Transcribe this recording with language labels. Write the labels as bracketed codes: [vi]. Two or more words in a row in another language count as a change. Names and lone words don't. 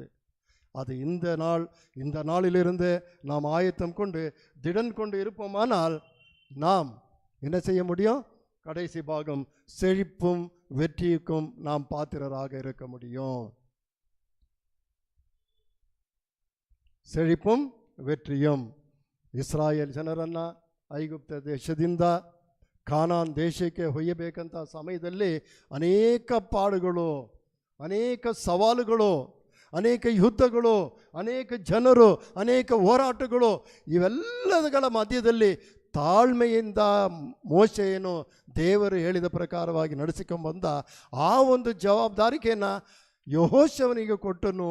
[ta] அது இந்த நாளிலிருந்து நாம் ஆயத்தம் கொண்டு திடன் கொண்டு இருப்போமானால் நாம் என்ன செய்ய முடியும்? கடைசி பாகம் செழிப்பும் வெற்றிக்கும் நாம் பாத்திரராக இருக்க முடியும். செழிப்பும் வெற்றியும். [kn] ಇಸ್ರಾಯೇಲ್ ಜನರನ್ನು ಐಗುಪ್ತ ದೇಶದಿಂದ ಕಾನಾನ್ ದೇಶಕ್ಕೆ ಒಯ್ಯಬೇಕಂತ ಸಮಯದಲ್ಲಿ ಅನೇಕ ಪಾಡುಗಳು, ಅನೇಕ ಸವಾಲುಗಳು, ಅನೇಕ ಯುದ್ಧಗಳು, ಅನೇಕ ಜನರು, ಅನೇಕ ಹೋರಾಟಗಳು, ಇವೆಲ್ಲದಗಳ ಮಧ್ಯದಲ್ಲಿ ತಾಳ್ಮೆಯಿಂದ ಮೋಶೆಯನ್ನು ದೇವರು ಹೇಳಿದ ಪ್ರಕಾರವಾಗಿ ನಡೆಸಿಕೊಂಡ್ಬಂದ ಆ ಒಂದು ಜವಾಬ್ದಾರಿಕೆಯನ್ನು ಯೆಹೋಶುವನಿಗೆ ಕೊಟ್ಟನು.